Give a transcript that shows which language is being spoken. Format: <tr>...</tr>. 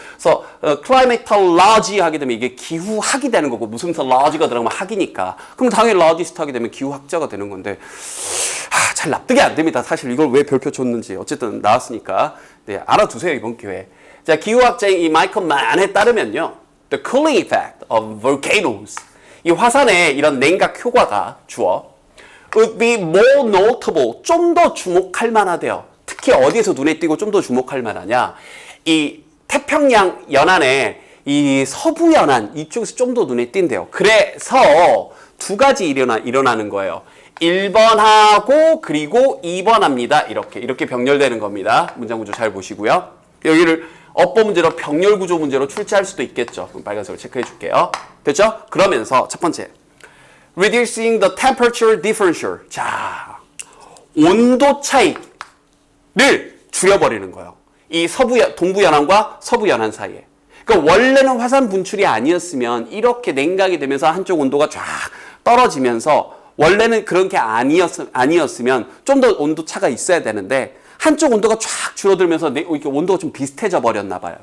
<ko>그래서 climatology 하게 되면 이게 기후학이 되는 거고 무슨 logy가 들어가면 학이니까. 그럼 당연히 logist 하게 되면 기후학자가 되는 건데 잘 납득이 안 됩니다. 사실 이걸 왜 별표 줬는지. 어쨌든 나왔으니까 네, 알아두세요. 이번 기회에. 자, 기후학자인 이 마이클 맨에 따르면요.</ko> <en>The cooling effect of volcanoes.</en> <ko>이 화산의 이런 냉각 효과가 주어</ko> <en>would be more notable,</en> <ko>좀 더 주목할 만하대요. 특히 어디에서 눈에 띄고 좀 더 주목할 만하냐? 이 태평양 연안에 이 서부 연안 이쪽에서 좀 더 눈에 띈대요. 그래서 두 가지 일어나는 거예요. 1번하고 그리고 2번합니다. 이렇게 병렬되는 겁니다. 문장 구조 잘 보시고요. 여기를 어법 문제로 병렬 구조 문제로 출제할 수도 있겠죠. 그럼 빨간색으로 체크해 줄게요. 됐죠? 그러면서 첫 번째.</ko> <en>Reducing the temperature differential.</en> <ko>자, 온도 차이를 줄여버리는 거예요. 이 동부 연안과 서부 연안 사이에. 그러니까 원래는 화산 분출이 아니었으면 이렇게 냉각이 되면서 한쪽 온도가 쫙 떨어지면서 원래는 그런 게 아니었으면 좀 더 온도 차가 있어야 되는데 한쪽 온도가 쫙 줄어들면서 이렇게 온도가 좀 비슷해져 버렸나 봐요.</ko>